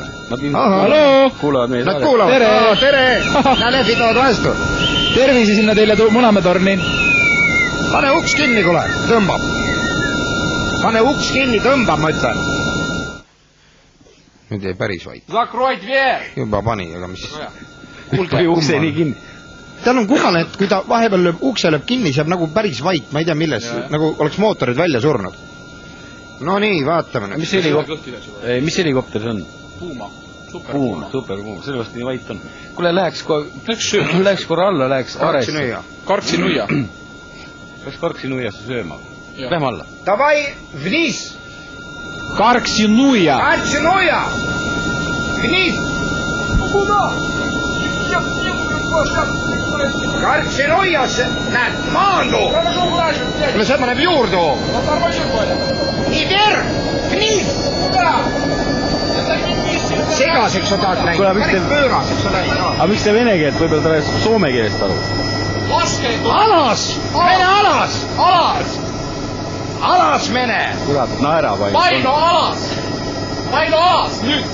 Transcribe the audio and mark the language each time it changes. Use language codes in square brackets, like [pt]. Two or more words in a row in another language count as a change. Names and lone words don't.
[et] Halloo! Kuulavad meie Nad kuulavad. Tere! Nad lehvitavad vastu. Tervisi sinna teile Munamäe torni. Pane uks kinni, kuule. Tõmbab. Pane uks kinni, tõmbab, ma ütlen. Nüüd jäi päris vait. [ru] Закрой дверь! [et] Juba pani, aga mis... Kuulge, ukse nii kinni. Tal on kummane, et kui ta vahepeal ukse lööb kinni, see on nagu päris vait, ma ei tea milles, nagu oleks mootorid välja surnud. No nii, vaatame nüüd. Mis helikopter see on? Puuma. kuum, super kuum, sellepärast nii vait on. Kuule, läheks korra alla, läheks aresse. Karksinuia. Läks Karksinuiasse sööma. Lähme alla. [ru] Давай вниз. [et] Karksinuia. [ru] Karksinuia. Вниз. Куда? [et] Karksinuias, näed, maandu. Kuule, see paneb juurde. [ru] И вверх. Вниз. [et] Segaseks on taas läinud. Päris pööraseks on läinud. Aga miks te vene keelt, võib-olla ta räägis soome keelest aru? [fi] Alas! Mene alas! Alas! Alas mene! [et] Kurat, naera panin. [fi] Paino alas, nüüd!